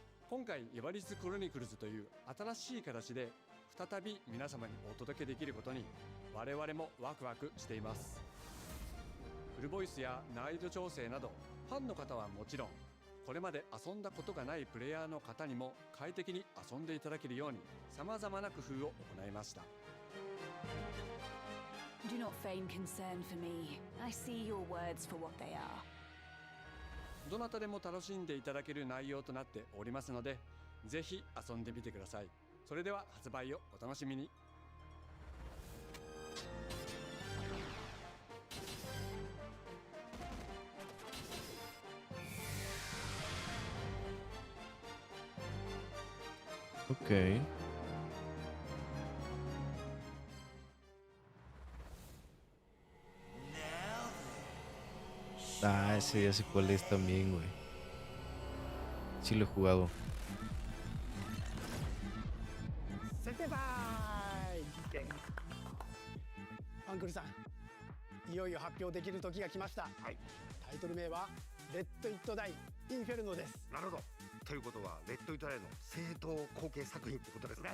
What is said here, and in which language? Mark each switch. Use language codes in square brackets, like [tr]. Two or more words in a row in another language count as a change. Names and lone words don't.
[ja] 今回イバリーズクロニクルズという新しい形で再び皆様にお届けできることに我々もワクワクしています。フルボイスや難易度調整などファンの方はもちろん、これまで遊んだことがないプレイヤーの方にも快適に遊んでいただけるように様々な工夫を行いました。 [en] Do not feign concern for me. I see your words for what they are. [ja] どなたでも楽しんでいただける内容となっておりますので、ぜひ遊んでみてください。それでは発売をお楽しみに。 [es] Ok. Ah, ese ya sé cuál es también, güey. Sí lo he jugado. [ja] アンクルさん、いよいよ発表できる時が来ました。はい。タイトル名はレッド・イット・ダイ・インフェルノです。なるほど。ということはレッド・イット・ダイの正当後継作品ってことですね。